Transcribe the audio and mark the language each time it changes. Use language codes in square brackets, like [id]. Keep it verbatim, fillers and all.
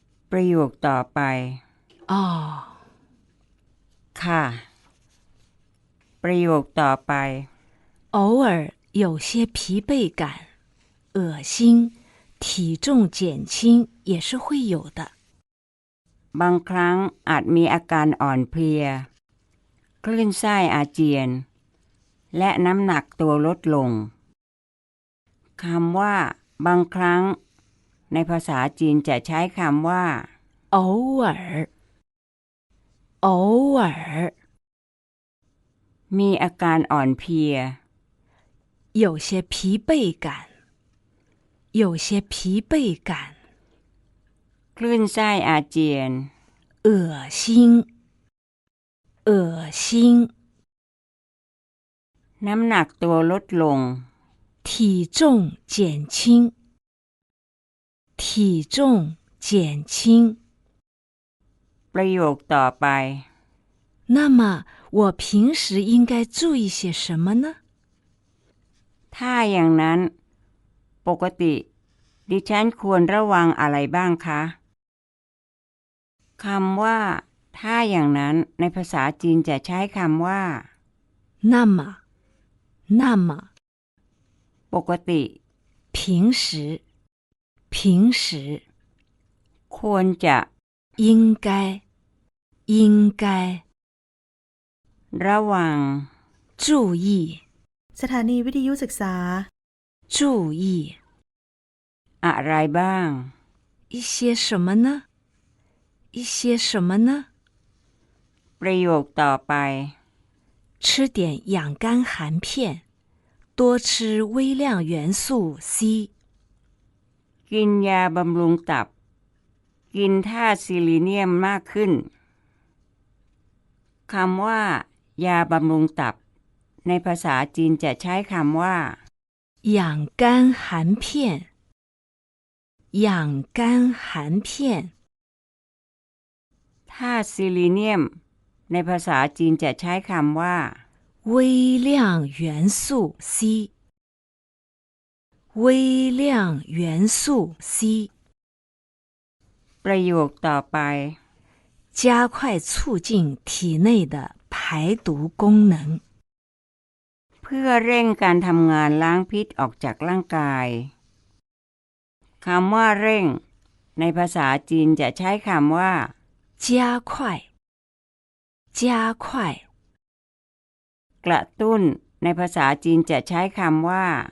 [th] ประโยคต่อไป อ๋อ ค่ะประโยคต่อไป [zh] 偶尔有些疲惫感恶心体重减轻也是会有的 [th] บางครั้งอาจมีอาการอ่อนเพลียคลื่นไส้อาเจียนและน้ำหนักตัวลดลงคำว่าบางครั้งในภาษาจีนจะใช้คำว่า [zh] 偶尔偶尔 [th] มีอาการอ่อนเพลีย [zh] 有些疲惫感有些疲惫感 [th] คลื่นไส้อาเจียน [zh] 恶心恶心 [th] น้ำหนักตัวลดลง [zh] 体重减轻体重减轻 [th] ประโยคต่อไป [zh] 那么我平时应该注意些什么呢 [th] ถ้าอย่างนั้นปกติดิฉันควรระวังอะไรบ้างคะคำว่าถ้าอย่างนั้นในภาษาจีนจะใช้คำว่า [zh] 那么那么 [th] ปกติ [zh] 平时平时 [th] ควรจะ [zh] 应该应该 [th] ระวัง [zh] 注意 [th] สถานีวิทยุศึกษา [zh] 注意 [th] อะไรบ้าง [zh] 一些什么呢一些什么呢 [th] ประโยคต่อไป [zh] 吃点养肝含片多吃微量元素 C [th] กินยาบำรุงตับกินธาตุซิลิเนียมมากขึ้นคำว่ายาบำรุงตับในภาษาจีนจะใช้คำว่า [zh] 养肝含片养肝含片 [th] ธาตุซิลิเนียมในภาษาจีนจะใช้คำว่า [zh] 微量元素 C 微量元素 C [th] ประโยคต่อไป [zh] 加快促进体内的排毒功能 [th] เพื่อเร่งการทำงานล้างพิษออกจากร่างกายคำว่าเร่งในภาษาจีนจะใช้คำว่า [zh] 加快加快 [th] กระตุ้นในภาษาจีนจะใช้คำว่า